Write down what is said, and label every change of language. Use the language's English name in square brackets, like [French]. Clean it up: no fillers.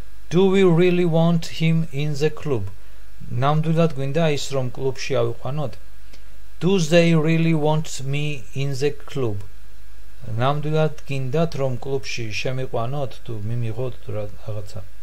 [English] Do we really want him in the club? [Georgian] ნამდვილად გვინდა ის რომ კლუბში ავიყვანოთ? [English] Do they really want me in the club? [Georgian] ნამდვილად გინდათ რომ კლუბში შემიყვანოთ თუ მიმიღოთ თუ რაღაცა?